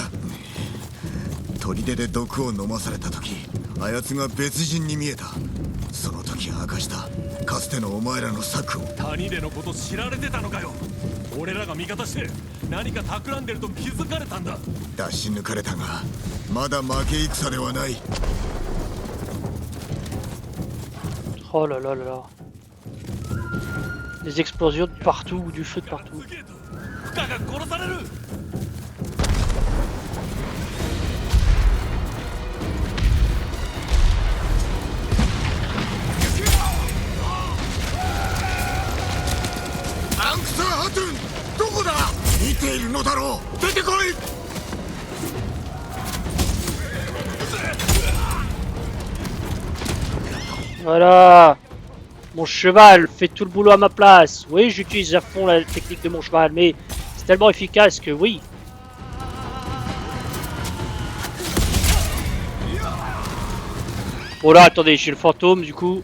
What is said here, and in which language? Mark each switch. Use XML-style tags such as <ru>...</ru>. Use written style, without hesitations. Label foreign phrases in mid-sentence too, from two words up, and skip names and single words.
<ja>砦で毒を飲まされた時あやつが別人に見えた。その時明かしたかつてのお前らの策を。谷でのこと知られてたのかよ。俺らが味方して何か企んでると気づかれたんだ。出し抜かれたがまだ負け戦ではない。</ja> <fr>Oh là là là là. Des explosions de partout, du feu de partout.</fr> <ja>負荷が殺される。アンクサー・ハトゥンどこだ。見ているのだろう。出てこい。</ja> <fr>Voilà. Mon cheval fait tout le boulot à ma place. Oui, j'utilise à fond la technique de mon cheval, mais c'est tellement efficace que oui. Bon là, attendez, j'ai le fantôme, du coup.</fr>